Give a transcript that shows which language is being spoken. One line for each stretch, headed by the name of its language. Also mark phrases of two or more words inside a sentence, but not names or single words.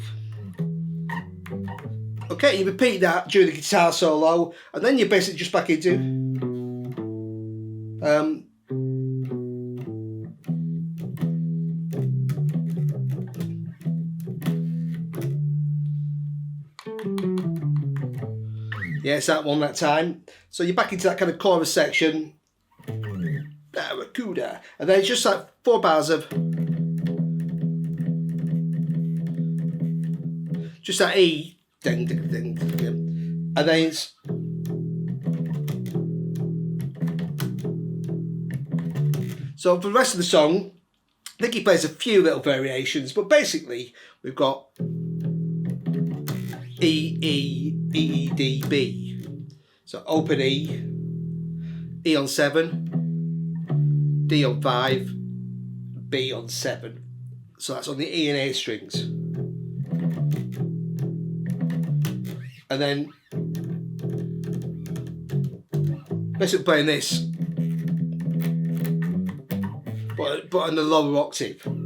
English: Okay, you repeat that during the guitar solo, and then you're basically just back into yeah, it's that one that time. So you're back into that kind of chorus section. Barracuda. And then it's just like 4 bars of just that E. Ding, ding, ding, ding. And then it's so for the rest of the song, I think he plays a few little variations, but basically we've got E, E, E, E, D, B. So open E, E on 7, D on 5, B on 7. So that's on the E and A strings. And then basically playing this, but on the lower octave.